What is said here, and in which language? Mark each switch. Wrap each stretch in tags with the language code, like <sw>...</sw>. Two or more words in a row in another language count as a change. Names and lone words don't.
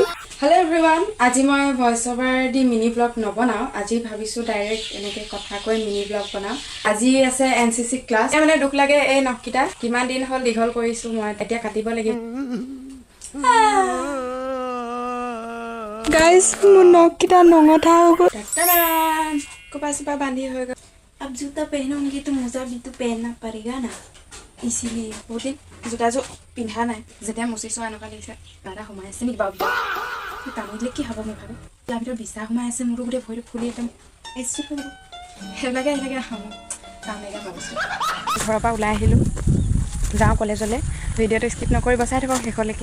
<en>hello everyone,</en> <as>আজি মই</as> <en>voice over</en> <as>দি</as> <en>mini vlog</en> <as>নবনাওঁ। আজি ভাবিছোঁ ডাইৰেক্ট এনেকৈ কথা কৈ</as> <en>mini vlog</en> <as>বনাওঁ। আজি আছে NCC ক্লাছ। মানে দুখ লাগে এই নখকেইটা কিমান দিন হ'ল দীঘল কৰিছোঁ, মই এতিয়া কাটিব লাগিব। গাইজ মোৰ নখকেইটা নঙঠা হৈ গ'ল।</as> <hi>कपड़ा सपा बांधी होगा। अब जूता पहनूंगी तो मोजा भी तो पहनना पड़ेगा ना, इसीलिए बहुत दिन जूता जो पिंधा ना</hi> <as>যেতিয়া মুচিছো এনেকুৱা লাগিছে দাদা সোমাই আছে নেকি বাবু টানি দিলে কি হ'ব মই ভাবে তাৰ ভিতৰত বিছা সোমাই আছে মোৰো গোটেই ভৰিটো ফুলি একদম এচি হৈ গ'ল সেইবিলাকে কাম লাগা ভাবিছোঁ। ঘৰৰ পৰা ওলাই আহিলোঁ, যাওঁ কলেজলৈ। ভিডিঅ'টো স্কিপ নকৰিব, চাই থাকক শেষলৈকে।</as>